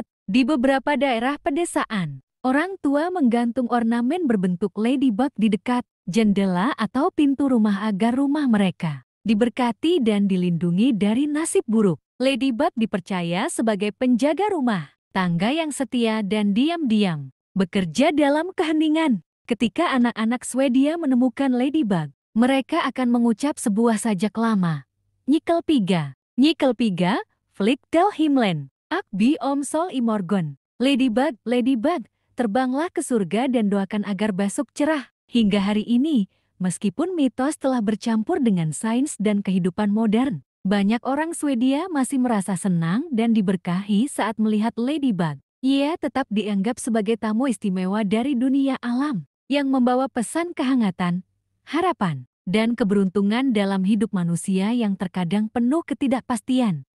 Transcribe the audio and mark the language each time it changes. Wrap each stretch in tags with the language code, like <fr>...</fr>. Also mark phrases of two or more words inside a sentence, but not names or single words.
<id>Di beberapa daerah pedesaan, orang tua menggantung ornamen berbentuk ladybug di dekat jendela atau pintu rumah agar rumah mereka diberkati dan dilindungi dari nasib buruk. Ladybug dipercaya sebagai penjaga rumah tangga yang setia dan diam-diam bekerja dalam keheningan. Ketika anak-anak Swedia menemukan ladybug, mereka akan mengucap sebuah sajak lama.</id> <sv>Nyckelpiga, Nyckelpiga, Flick till himlen. Akbi Om Sol i Morgon.</sv> <en>Ladybug, ladybug,</en> <id>terbanglah ke surga dan doakan agar besok cerah. Hingga hari ini, meskipun mitos telah bercampur dengan sains dan kehidupan modern, banyak orang Swedia masih merasa senang dan diberkahi saat melihat ladybug. Ia tetap dianggap sebagai tamu istimewa dari dunia alam, yang membawa pesan kehangatan, harapan, dan keberuntungan dalam hidup manusia yang terkadang penuh ketidakpastian.</id>